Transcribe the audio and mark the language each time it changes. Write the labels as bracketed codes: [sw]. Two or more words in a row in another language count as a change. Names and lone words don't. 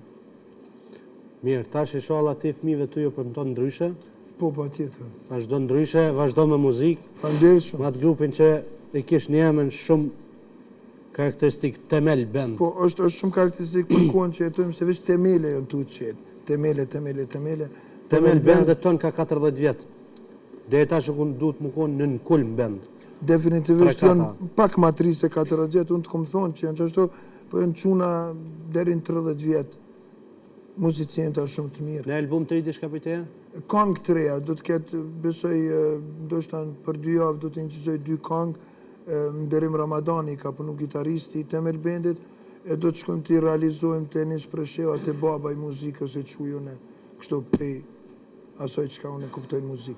[sq] Mirë, tash inshallah ti fëmijëve tu ju përmton ndryshe? Po, patjetër. Vazhdo ndryshe, vazhdo me muzikë. Faleminderit shumë. Me atë grupin që e kish një emën shumë karakteristik, Temel Band. Po, është shumë karakteristik për kohën që jetojmë, se veç temele janë tu qetë. Temele. Temel Bandet ton ka 40 vjet. Deri tash ku duhet më konë në kulm band. Definitivisht janë pak ma 3 se 40 vjet, unë të kom thonë që janë qashtu, po janë quna deri në 30 vjet. Muzicienta shumë të mirë. Në album të ri diçka për teja? Këngë të reja, do të ketë, besoj, ndoshta për 2 javë do të inqizoj 2 këngë, nderim Ramadani ka punu gitaristi i Temel Bandit, e do të shkojmë të realizojmë të Enis Presheva të baba i muzikës e që unë kështu pej asoj që ka unë e kuptoj muzikë.